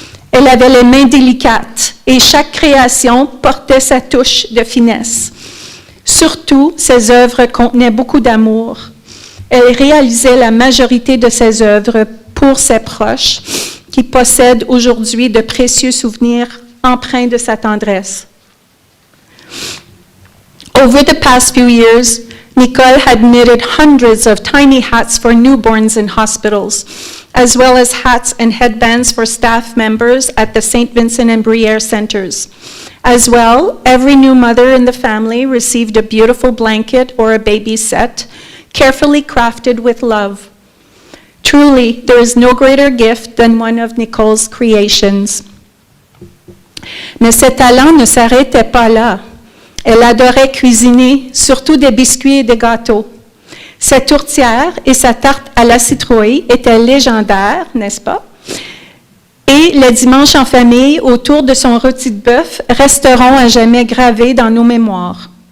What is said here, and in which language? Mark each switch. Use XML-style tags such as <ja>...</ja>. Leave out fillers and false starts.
<fr>Elle avait les mains délicates et chaque création portait sa touche de finesse. Surtout, ses œuvres contenaient beaucoup d'amour. Elle réalisait la majorité de ses œuvres pour ses proches, qui possèdent aujourd'hui de précieux souvenirs empreints de sa tendresse.</fr> <en>Over the past few years, Nicole had knitted hundreds of tiny hats for newborns in hospitals, as well as hats and headbands for staff members at the St. Vincent and Bruyère centers. As well, every new mother in the family received a beautiful blanket or a baby set, carefully crafted with love. Truly, there is no greater gift than one of Nicole's creations.</en> <fr>Mais ses talents ne s'arrêtaient pas là. Elle adorait cuisiner, surtout des biscuits et des gâteaux. Sa tourtière et sa tarte à la citrouille étaient légendaires, n'est-ce pas? Et les dimanches en famille autour de son rôti de bœuf resteront à jamais gravés dans nos mémoires.</fr>